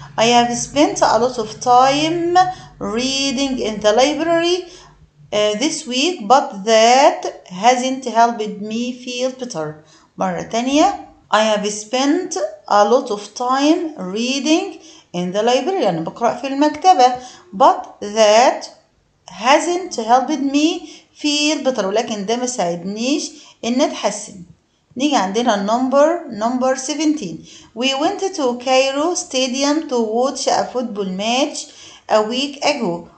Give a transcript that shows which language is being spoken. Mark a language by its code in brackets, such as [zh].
[en] I have spent a lot of time reading in the library this week, but that hasn't helped me feel better. [ar] مرة تانية. [en] I have spent a lot of time reading in the library [ar] يعني بقرأ في المكتبة, [en] but that hasn't helped me feel better. [ar] ولكن ده ما ساعدنيش إن أتحسن. نيجي عندنا number 17. [en] We went to Cairo Stadium to watch a football match a week ago.